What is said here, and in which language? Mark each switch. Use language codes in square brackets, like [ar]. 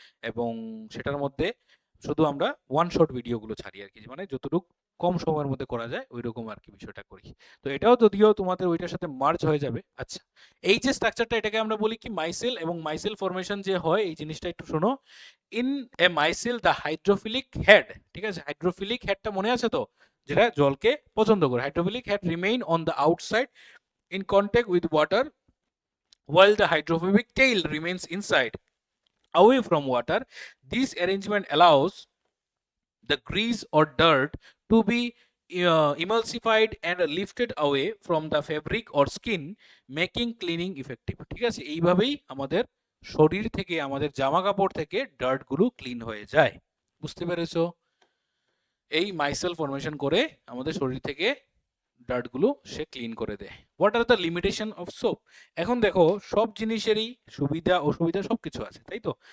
[bn] এবং সেটার মধ্যে শুধু আমরা ওয়ান শট ভিডিওগুলো ছাড়ি আর কি, মানে যতটুকু কম সময়ের মধ্যে করা যায় ওই রকম আর কি বিষয়টা করি। তো এটাও যদিও তোমাদের ওইটার সাথে মার্জ হয়ে যাবে। আচ্ছা, এই যে স্ট্রাকচারটা, এটাকে আমরা বলি কি মাইসেল। এবং মাইসেল ফরমেশন যে হয় এই জিনিসটা একটু শোনো। [en] in a micelle the hydrophilic head, [bn] ঠিক আছে? হাইড্রোফিলিক হেডটা মনে আছে তো, যেটা জলকে পছন্দ করে। [en] Hydrophilic head remain on the outside in contact with water, while the hydrophobic tail remains inside, away from water. This arrangement allows the grease or dirt to be emulsified and lifted away from the fabric or skin, making cleaning effective, ঠিক আছে? [bn] এইভাবেই আমাদের শরীর থেকে, আমাদের জামা কাপড় থেকে ডার্ট গুলো ক্লিন হয়ে যায়। বুঝতে পেরেছো? এই মাইসেল ফরমেশন করে আমাদের শরীর থেকে ডার্টগুলো সে ক্লিন করে দেয়। [en] What are the limitation of soap? [bn] এখন দেখো, সব জিনিসেরই সুবিধা অসুবিধা সব কিছু আছে, তাই তো?